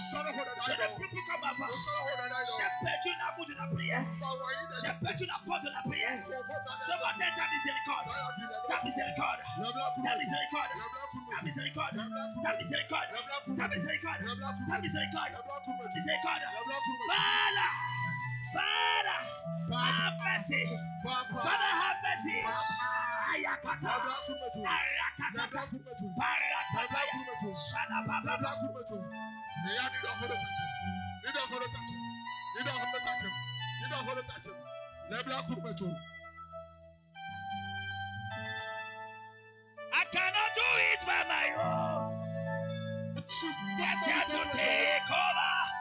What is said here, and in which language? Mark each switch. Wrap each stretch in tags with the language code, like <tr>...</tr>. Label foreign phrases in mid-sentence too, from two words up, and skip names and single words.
<fr>J'ai perdu l'amour de la prière. J'ai perdu la foi de la prière. Ce matin, ta miséricorde. Ta miséricorde. Ta miséricorde. Ta miséricorde. Ta miséricorde. Ta miséricorde. Ta miséricorde. Miséricorde.</fr> <en>Father, have mercy. Father, have mercy. Ayakata. Arakata. Barakataya. Shanababa. You don't hold to touch him. I cannot do it by my own. Yes, you have to take over.</en>